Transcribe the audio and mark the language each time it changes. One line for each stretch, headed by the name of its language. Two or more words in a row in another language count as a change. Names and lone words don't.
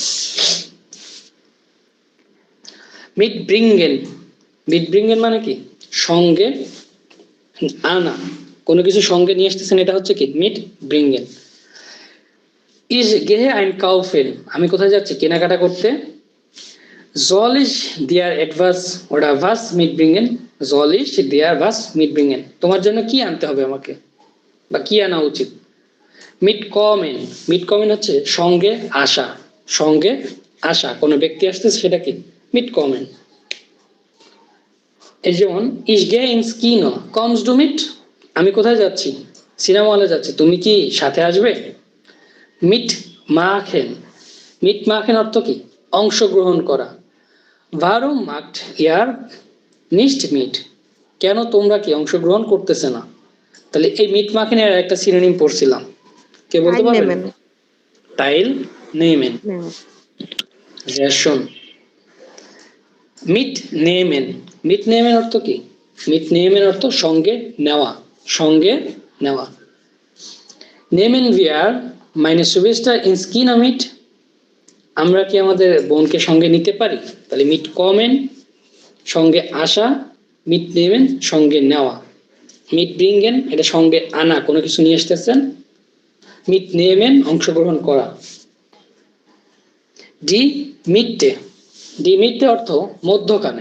German: mitbringen, mitbringen
Bangla: মানে কি সঙ্গে আনা, কোনো কিছু সঙ্গে নিয়ে আসতেছেন, এটা হচ্ছে কি
German: mitbringen. Ich gehe ein kaufen,
Bangla: আমি কোথায় যাচ্ছি কেনাকাটা করতে।
German: soll ich dir etwas oder was mitbringen, soll ich dir was mitbringen,
Bangla: তোমার জন্য কি আনতে হবে আমাকে বা কি আনা উচিত।
German: mitkommen, mitkommen
Bangla: হচ্ছে সঙ্গে আসা, সঙ্গে আসা, কোনো ব্যক্তি আসতেছে সেটা কি
German: mitkommen.
Bangla: এই যেমন
German: ich gehe ins Kino, kommst du mit,
Bangla: আমি কোথায় যাচ্ছি সিনেমা হলে যাচ্ছি, তুমি কি সাথে আসবে।
German: mitmachen, mitmachen
Bangla: অর্থ কি অংশগ্রহণ করা।
German: Warum macht ihr nicht mit,
Bangla: কেন তোমরা কি অংশগ্রহণ করতেছে না। তাহলে এই
German: mitmachen
Bangla: একটা সিনোনিম পড়ছিলাম, কে বলতে পারবেন।
German: teilnehmen, Reschen. mitnehmen, mitnehmen
Bangla: অর্থ কি
German: mitnehmen
Bangla: অর্থ সঙ্গে নেওয়া, সঙ্গে নেওয়া।
German: নেমেন wir meine Schwester ins Kino mit,
Bangla: আমরা কি আমাদের বোনকে সঙ্গে নিতে পারি। তাহলে
German: mitkommen
Bangla: সঙ্গে আসা,
German: mitnehmen
Bangla: সঙ্গে নেওয়া।
German: mitbringen
Bangla: এটা সঙ্গে আনা, কোনো কিছু নিয়ে আসতেছেন।
German: mitnehmen
Bangla: অংশগ্রহণ করা।
German: die Mitte, die Mitte
Bangla: অর্থ মধ্যখানে।